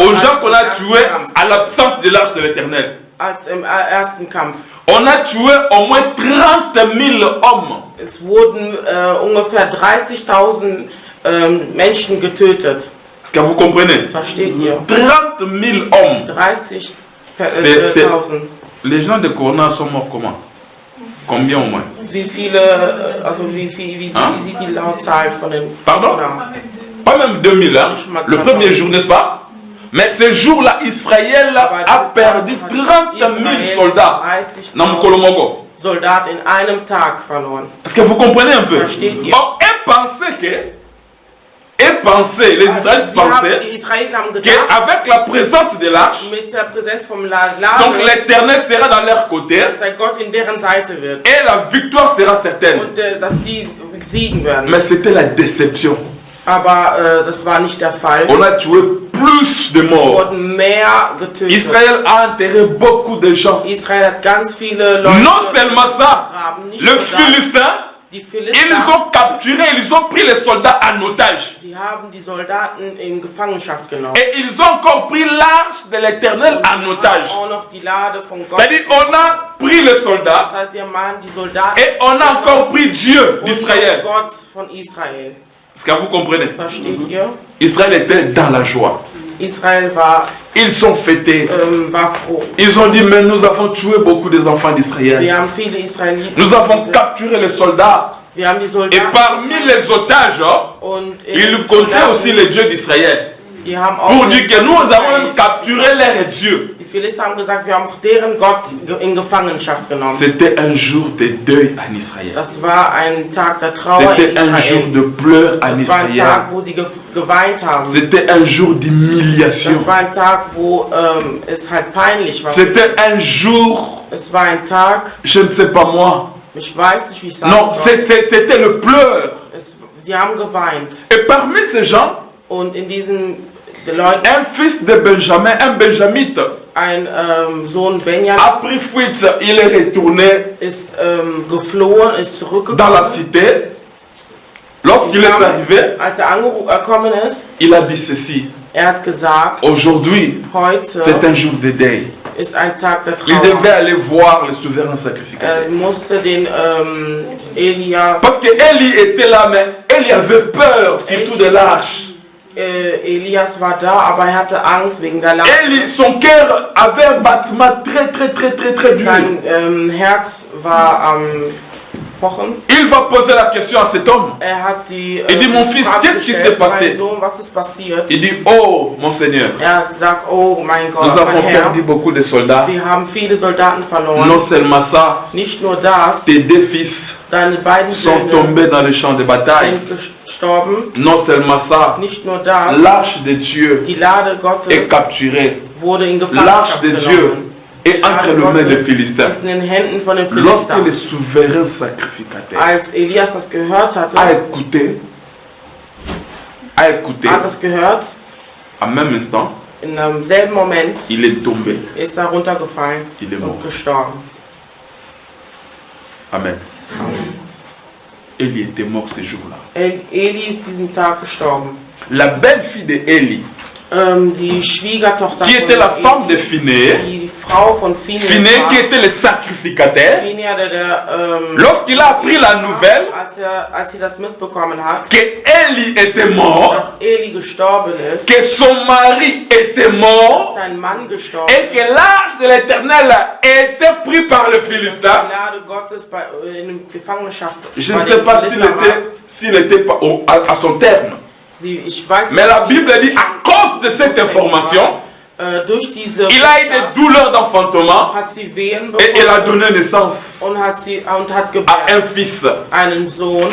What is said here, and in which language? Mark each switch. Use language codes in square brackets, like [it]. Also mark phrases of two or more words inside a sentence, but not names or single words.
[fr] aux gens [de] als [fr] qu'on [de] im [fr] a [de] ersten [fr] tués [de] Kampf, [fr] à l'absence de l'arche de l'Éternel. [de] als im ersten Kampf. [fr] On a tué au moins 30 000 hommes. [de] Es wurden ungefähr 30.000 Menschen getötet. [fr] Est-ce que vous comprenez? [de] Versteht ihr? [fr] 30 000 hommes. [de] 30.000. [fr] Les gens de Corona sont morts comment? Combien au moins? [de] Wie viele, also wie sieht die Lautzahl von den... [fr] Pardon? [de] Oder? [fr] Pas même 2000, hein? Le premier jour, n'est-ce pas? Mais ce jour-là, Israël a perdu 30 000 soldats dans Mokolomogo. [de] Soldaten in einem Tag verloren. [fr] Est-ce que vous comprenez un peu? [de] Versteht ihr? [fr] Bon, les Israélites pensaient [de] Die Israeliten haben gedacht, [fr] qu'avec la présence de l'arche, [de] mit der Präsenz vom [fr] donc [de] Laden, [fr] l'Éternel sera dans leur côté [de] dass der Gott in deren Seite wird [fr] et la victoire sera certaine. [de] und dass die siegen werden. [fr] Mais c'était la déception. [de] Aber das war nicht der Fall. [fr] On a tué plus de [de] Es [fr] morts. [de] wurden mehr getötet. [fr] Israël a enterré beaucoup de gens. [de] Israel hat ganz viele Leute [fr] Non seulement ça, [de] begraben. Nicht [fr] les [de] nur das. [fr] Philistins, [de] Die [fr] ils [de] Philister, [fr] ont capturé, ils ont pris les soldats en otage. [de] die haben die Soldaten in Gefangenschaft genommen. [fr] Et ils ont encore pris l'arche de l'Éternel en otage. [de] Auch noch die Lade von Gott. [fr] C'est-à-dire, on a pris les soldats [de] Das heißt, wir machen die Soldaten [fr] et on a encore pris Dieu [de] und [fr] d'Israël. [de] Gott von Israel. [fr] Est-ce que vous comprenez? [de] Versteht ihr? [fr] Israël était dans la joie. [de] Israel war [fr] Ils ont fêté. [de] froh. [fr] Ils ont dit, mais nous avons tué beaucoup des enfants d'Israël. [de] Wir haben viele Israeliten. [fr] Nous avons capturé les soldats. [de] Wir haben die [fr] Et [de] Soldaten. [fr] parmi les otages, [de] Und [fr] ils comptaient aussi le Dieu d'Israël. [de] Die haben auch [fr] Pour dire que nous avons même capturé leur Dieu. [de] Die Philister haben gesagt, wir haben auch deren Gott in Gefangenschaft genommen. [fr] C'était un jour de deuil en Israël. [de] Das war ein Tag der Trauer in [fr] C'était un jour [de] Israel. [fr] de pleurs en [de] Das war ein [fr] Israël. [de] Tag, wo die geweint haben. [fr] C'était un jour d'humiliation. [de] Das war ein Tag, wo es halt peinlich war. [fr] C'était un jour, [de] Es war ein Tag, [fr] je ne sais pas moi. [de] ich weiß nicht, wie ich sagen [fr] Non, [de] soll. [fr] c'était le pleur. [de] Die haben geweint. [fr] Et parmi ces gens, [de] Und in diesen Leuten, [fr] un fils de Benjamin, un benjamite, [de] ein Sohn Benjamin [fr] a pris fuite. Il est retourné [de] ist geflohen, ist zurückgekommen. [fr] dans la cité. Lorsqu'il est arrivé, [de] Als angekommen ist, [fr] il a dit ceci. [de] hat gesagt, [fr] Aujourd'hui, [de] heute [fr] c'est un jour de deuil. [de] ist ein Tag der [fr] Il [de] Trauer. [fr] devait aller voir le souverain sacrificateur. [de] Musste den Elia, [fr] Parce que Élie était là, mais Élie avait peur, surtout de l'arche. [de] Elias war da, aber er hatte Angst wegen der Last. [fr] Élie, son cœur avait un battement très dur. [de] Sein Herz war am Pochen. [fr] Il va poser la question à cet homme. [de] Hat die [fr] Il dit, mon fils, [de] Frage [fr] qu'est-ce qui [de] gestellt, [fr] s'est passé? [de] mein Sohn, was ist passiert? [fr] Il dit, oh mon Seigneur, [de] Hat gesagt, oh mein Gott, [fr] nous [de] mein [fr] avons [de] Herr, [fr] perdu beaucoup de soldats. [de] wir haben viele Soldaten verloren. [fr] Non seulement ça, [de] Nicht nur das, [fr] tes deux fils [de] deine beiden [fr] sont [de] Söhne [fr] tombés dans le champ de bataille. [de] sind gestorben. [fr] Non seulement ça, [de] Nicht nur das, [fr] l'arche de Dieu [de] die Lade Gottes [fr] est capturée. [de] wurde in [fr] L'arche [de] Gefangenschaft [fr] de Dieu [de] genommen. [fr] est entre les mains des Philistins. [de] Ist in den Händen von den [fr] Lorsque [de] Philistern. [fr] le souverain sacrificateur [de] Als Elias das gehört hatte, [fr] a écouté, [de] hat es gehört, [fr] en même instant, [de] in demselben Moment [fr] il est tombé. [de] ist er runtergefallen [fr] Il est mort. [de] und gestorben. [fr] Amen. Élie était mort ce jour-là. [de] Eli ist diesen Tag gestorben. [fr] La belle-fille de Élie, [de] Die Schwiegertochter [fr] qui était la femme de [de] Eli, [fr] Phinéas, [de] die Frau von Phineas, [fr] Phinéas qui était le sacrificateur, [de] Phineas, der [fr] lorsqu'il a appris la nouvelle [de] als sie das mitbekommen hat, [fr] que Élie était mort, [de] dass Eli gestorben ist, [fr] que son mari était [de] dass [fr] mort [de] sein Mann gestorben [fr] et que l'arche de l'Éternel était pris par le [de] die [fr] Philistin. [de] Lade Gottes in Gefangenschaft. [fr] Je [de] bei [fr] ne [de] den [fr] sais pas [de] Philistern war. [fr] s'il était pas à son terme. [de] Ich weiß [fr] Mais la [de] nicht, [fr] Bible dit, à cause de cette information, [de] durch diese [fr] il a eu des douleurs d'enfantement [de] hat sie Wehen [fr] et elle a [de] bekommen [fr] donné naissance [de] und hat [fr] à [de] gebärt [fr] un fils. [de] einen Sohn.